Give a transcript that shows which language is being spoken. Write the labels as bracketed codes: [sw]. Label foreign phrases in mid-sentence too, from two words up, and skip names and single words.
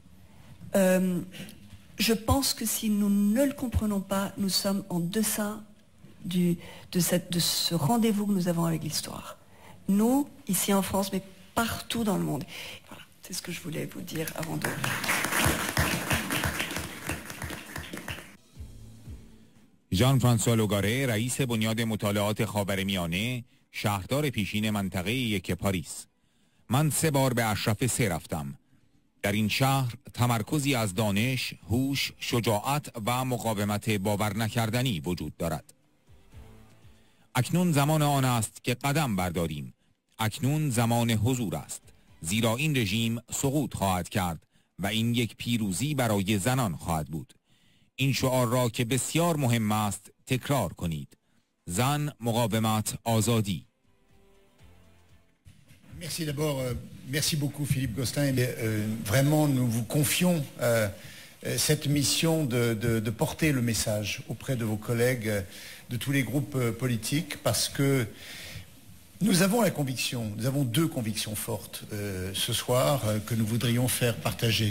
[fr] Je pense que si nous ne le comprenons pas, nous sommes en deçà de ce rendez-vous que nous avons avec l'histoire. Nous, ici en France, mais partout dans le monde. Voilà, c'est ce que je voulais vous dire avant de... [fa] ژان فرانسوا لوگاره رئیس بنیاد مطالعات خاورمیانه، شهردار پیشین منطقه یک پاریس. من 3 بار به اشرف 3 رفتم. در این شهر تمرکزی از دانش، هوش، شجاعت و مقاومت باور نکردنی وجود دارد. اکنون زمان آن است که قدم برداریم. اکنون زمان حضور است. زیرا این رژیم سقوط خواهد کرد و این یک پیروزی برای زنان خواهد بود. این شعار را که بسیار مهم است تکرار کنید. زن، مقاومت، آزادی. [fr] Merci d'abord, merci beaucoup Philippe Gosselin. Vraiment, nous vous confions cette mission de porter le message auprès de vos collègues de tous les groupes politiques, parce que nous avons la conviction, nous avons 2 convictions fortes ce soir que nous voudrions faire partager.